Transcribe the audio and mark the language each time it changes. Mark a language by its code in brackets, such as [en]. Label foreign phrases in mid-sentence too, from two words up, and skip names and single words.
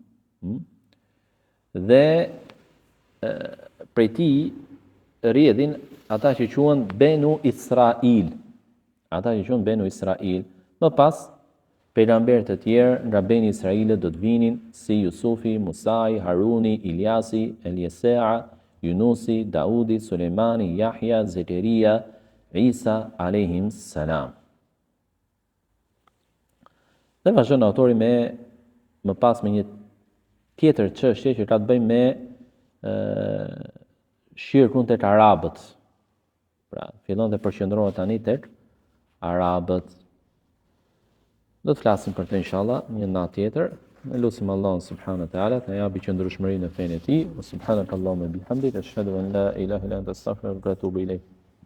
[sq] Dhe prej tij rrjedhin ata që quhen Benu Israil. Më pas pejgamberët e tjerë nga Beni Israilët do të vinin si Jusufi, Musai, Haruni, Iliasi, Eliesea, Yunusi, Daudi, Sulejmani, Yahya, Zekaria, Isa [ar] عليهم السلام. [sq] Dhe vazhdon autori më pas me një tjetër çështje që ka të bëjë me shirkun tek arabët. Pra, fillon të përqendrohet tani tek arabët. Do të flasim për të inshallah një natë tjetër. Ne lutim Allahun [ar] سبحانه وتعالى [sq] të na japi qëndrueshmërinë në fenë e tij. [ar] سبحانك اللهم بحمدك أشهد أن لا إله إلا أنت أستغفرك وأتوب إليك.